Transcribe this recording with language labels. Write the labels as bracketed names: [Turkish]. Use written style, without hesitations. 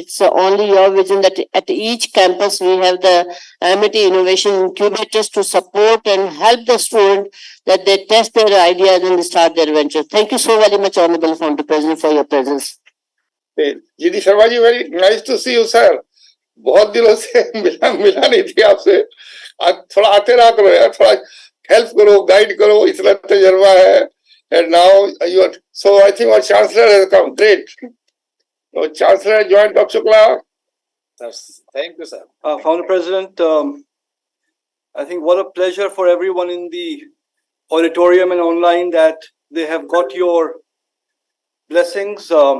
[English] It's only your vision that at each campus we have the Amity Innovation Incubators to support and help the student that they test their ideas and start their ventures. Thank you so very much, Honorable Founder President, for your presence. GD Sharma ji, very nice to see you, sir. [Hindi] बहुत दिनों से मिला नहीं थी आपसे. आज थोड़ा आते रहा करो यार, थोड़ा हेल्प करो, गाइड करो, इतना तजर्बा है. [English] And now you are, so I think our Chancellor has come. Great. So Chancellor joined Dr. Shukla. Thank you, sir. Founder President, I think what a pleasure for everyone in the auditorium and online that they have got your blessings.